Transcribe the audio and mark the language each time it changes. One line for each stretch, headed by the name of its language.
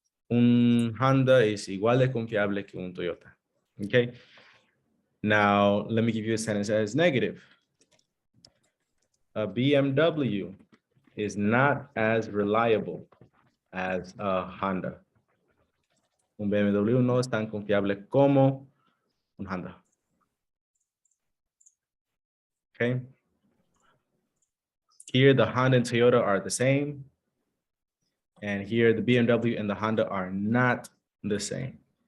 Spanish: Un Honda
English: is
Spanish: igual de confiable que un Toyota.
English: Okay. Now, let me give you a sentence that is negative. A BMW is not as reliable as a Honda.
Spanish: Un BMW no es tan confiable como un Honda.
English: Okay. Here, the Honda and Toyota are the same. And here, the BMW and the Honda are not the same.